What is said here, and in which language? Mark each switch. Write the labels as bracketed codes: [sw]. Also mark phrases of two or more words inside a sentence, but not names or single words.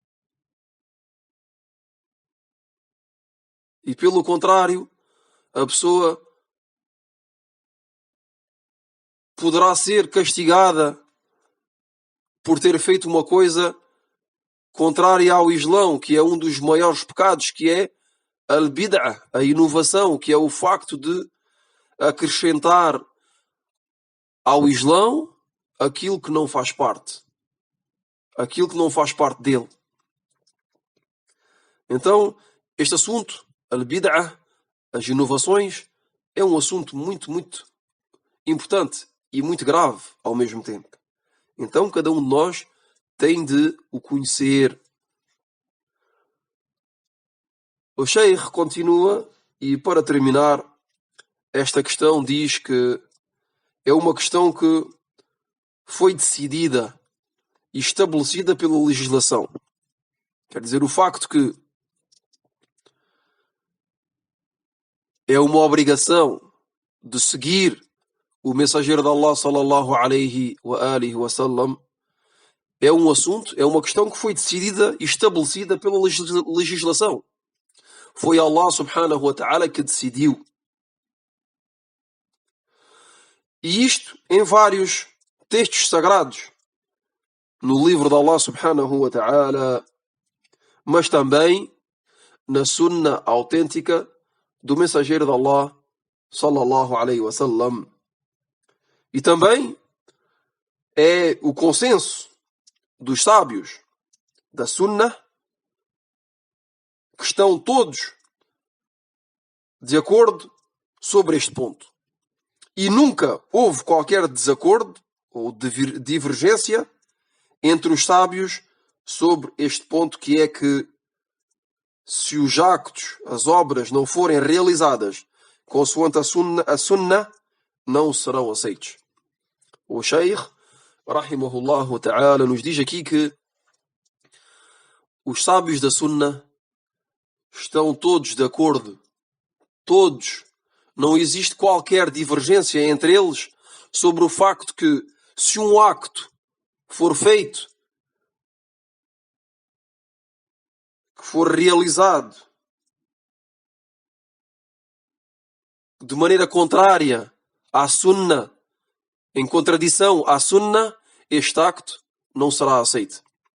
[pt] E, pelo contrário, a pessoa poderá ser castigada por ter feito uma coisa contrária ao Islão, que é um dos maiores pecados, que é al-bid'ah, a inovação, que é o facto de acrescentar ao Islão aquilo que não faz parte. Aquilo que não faz parte dele. Então, este assunto, al-bid'ah, as inovações, é um assunto muito, muito importante e muito grave ao mesmo tempo. Então, cada um de nós tem de o conhecer. O Sheikh continua e, para terminar, esta questão diz que é uma questão que foi decidida e estabelecida pela legislação. Quer dizer, o facto que é uma obrigação de seguir o mensageiro de Allah [ar] صلى الله عليه وآله وسلم, [pt] é um assunto, é uma questão que foi decidida e estabelecida pela legislação. Foi Allah [ar] سبحانه وتعالى [pt] que decidiu. E isto em vários textos sagrados, no livro de Allah [ar] سبحانه وتعالى, [pt] mas também na sunna autêntica do mensageiro de Allah [ar] صلى الله عليه وسلم. [pt] E também é o consenso dos sábios da sunna, que estão todos de acordo sobre este ponto. E nunca houve qualquer desacordo ou divergência entre os sábios sobre este ponto, que é que se os actos, as obras não forem realizadas consoante a sunna, não serão aceitos. O Sheikh, [ar] رحمه الله تعالى, [pt] nos diz aqui que os sábios da sunna estão todos de acordo. Todos. Não existe qualquer divergência entre eles sobre o facto que, se um acto for feito, que for realizado de maneira contrária à sunna, em contradição à sunna, este acto não será aceito.